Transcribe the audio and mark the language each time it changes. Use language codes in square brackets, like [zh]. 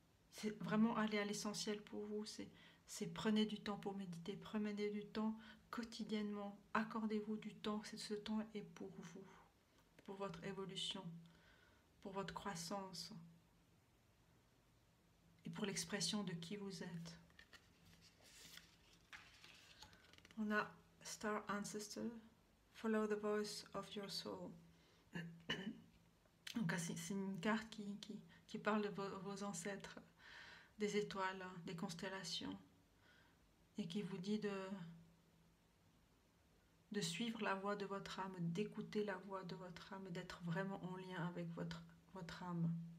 [fr] C'est vraiment aller à l'essentiel pour vous. C'est prenez du temps pour méditer, prenez du temps quotidiennement. Accordez-vous du temps. Ce temps est pour vous, pour votre évolution, pour votre croissance et pour l'expression de qui vous êtes. On a [en] Star Ancestor, Follow the voice of your soul. [fr] Donc c'est une carte qui parle de vos ancêtres, des étoiles, des constellations, et qui vous dit de suivre la voix de votre âme, d'écouter la voix de votre âme, d'être vraiment en lien avec votre âme.